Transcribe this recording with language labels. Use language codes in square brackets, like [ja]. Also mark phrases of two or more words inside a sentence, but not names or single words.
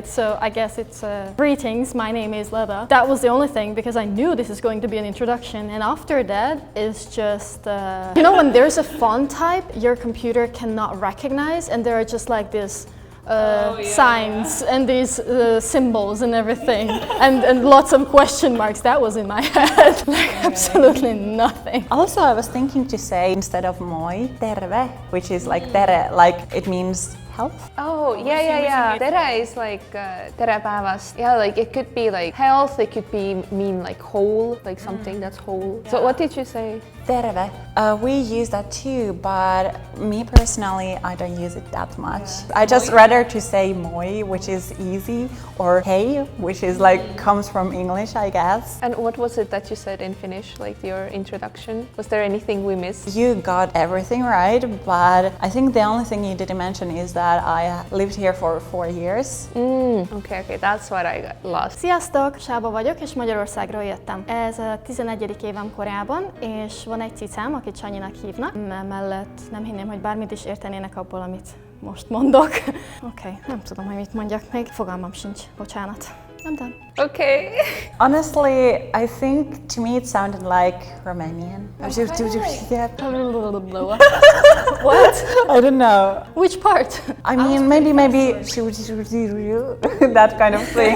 [en] So I guess it's greetings, my name is Lada. That was the only thing because I knew this is going to be an introduction, and after that is just you know, when there's a font type your computer cannot recognize and there are just like this signs and these symbols and everything and lots of question marks. That was in my head. Like absolutely nothing. Also, I was thinking to say instead of [fi] moi, terve, [en] which is like tere, like it means health. Oh, yeah. Tere is like [et] tere päevast. [en] Yeah, like it could be like health, it could be mean like whole, like something that's whole. Yeah. So what did you say? Terve. We use that too, but me personally, I don't use it that much. Yeah. I just rather to say moi, which is easy, or hey, which is like comes from English, I guess. And what was it that you said in Finnish, like your introduction? Was there anything we missed? You got everything right, but I think the only thing you didn't mention is that I lived here for 4 years. Okay, that's what I got lost. [hu] Sziasztok, Saba vagyok, és Magyarországról jöttem. Ez a 11. évem Koreában, és van egy cicám, akit Sanyinak hívnak. Emellett nem hinném, hogy bármit is értenének abból, amit most mondok. Oké, nem tudom, hogy mit mondjak még. Fogalmam sincs, bocsánat. [en] I'm done. Okay. Honestly, I think to me it sounded like Romanian. What? I don't know. Which part? I mean, maybe that kind of thing.